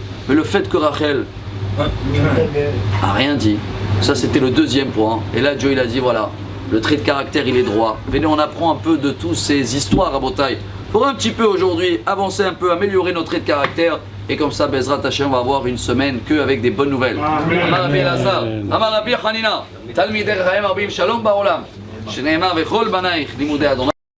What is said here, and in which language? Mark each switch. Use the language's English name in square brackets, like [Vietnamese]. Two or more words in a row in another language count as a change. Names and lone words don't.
[French] Mais le fait que Rachel a rien dit, ça c'était le 2e point. Et là Dieu il a dit voilà, le trait de caractère il est droit. Venez, on apprend un peu de toutes ces histoires à Botaï. Pour un petit peu aujourd'hui avancer un peu, améliorer nos traits de caractère. Et comme ça, [Hebrew] בעזרת השם [French] va avoir une semaine qu'avec des bonnes nouvelles. [Hebrew] אמר רבי אלעזר, אמר רבי חנינא, תלמידי חכמים מרבים שלום בעולם, שנאמר וכל בניך לימודי ה.